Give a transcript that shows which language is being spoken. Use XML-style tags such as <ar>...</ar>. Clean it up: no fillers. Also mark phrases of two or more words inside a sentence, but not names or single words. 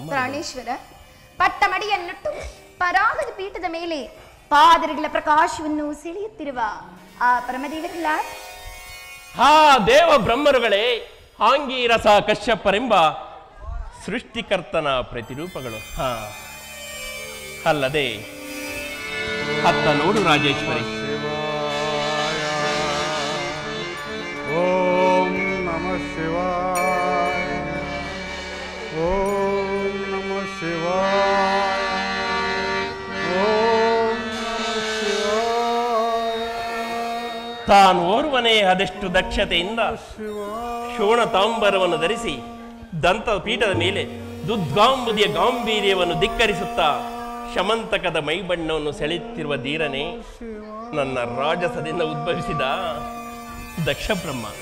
<kn>ಪ್ರಾಣೇಶ್ವರ ಪಟ್ಟಮಡಿಯನ್ನುಟ್ಟು ಪರಾಗದ ಪೀಠದ ಮೇಲೆ ಪಾದರಿಗಳ ಪ್ರಕಾಶವನ್ನು ಸೆಳೆಯುತ್ತಿರುವ ಆ ಪರಮದೇವರುಗಳ ಆ ದೇವ ಬ್ರಹ್ಮರುಗಳೇ ಆಂಗೀರಸ ಕಶ್ಯಪರೆಂಬ ಸೃಷ್ಟಿಕರ್ತನ ಪ್ರತಿರೂಪಗಳು. ಅಲ್ಲದೆ ಅತ್ತ ನೋಡು ರಾಜೇಶ್ವರಿ,</kn> <sa>ಓಂ ನಮಃ ಶಿವಾಯ, ಓಂ ನಮಃ ಶಿವಾಯ, ಓಂ ನಮಃ ಶಿವಾಯ.</sa> <kn>ತಾನು ಓರ್ವನೇ ಅದೆಷ್ಟು ದಕ್ಷತೆಯಿಂದ ಶೋಣತಾಂಬರವನ್ನು ಧರಿಸಿ ದಂತ ಪೀಠದ ಮೇಲೆ ದುದ್ಗಾಂಬುದಿಯ ಗಾಂಭೀರ್ಯವನ್ನು ಧಿಕ್ಕರಿಸುತ್ತಾ ಶಮಂತಕದ ಮೈಬಣ್ಣವನ್ನು ಸೆಳೆಯುತ್ತಿರುವ ಧೀರನೇ ನನ್ನ ರಾಜಸದಿಂದ ಉದ್ಭವಿಸಿದ ದಕ್ಷ ಬ್ರಹ್ಮ.</kn>